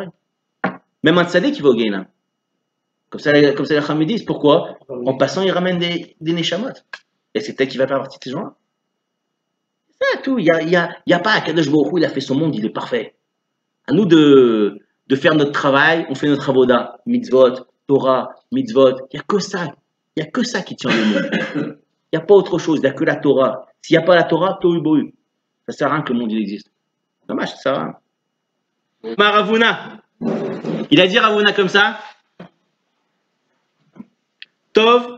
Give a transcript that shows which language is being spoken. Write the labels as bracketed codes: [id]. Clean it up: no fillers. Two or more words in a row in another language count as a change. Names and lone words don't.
[fr] Même un tzaddik qui va au Guéhinam. Comme ça les Chachamim disent. Pourquoi? En passant, il ramène des neshamot. Et c'est peut-être qu'il va faire partie de ces gens-là. C'est tout. Il y a pas [he] הקדוש ברוך הוא, [fr] il a fait son monde, il est parfait. À nous de faire notre travail, on fait notre [he] עבודה, מצוות, תורה, מצוות. [fr] Il n'y a que ça. Il n'y a que ça qui tient le monde. Il n'y a pas autre chose, il n'y a que la Torah. S'il n'y a pas la Torah, tohu bohu. Ça ne sert à rien que le monde il existe. Dommage, ça sert à rien. Ravuna. Il a dit Ravuna comme ça. Tov.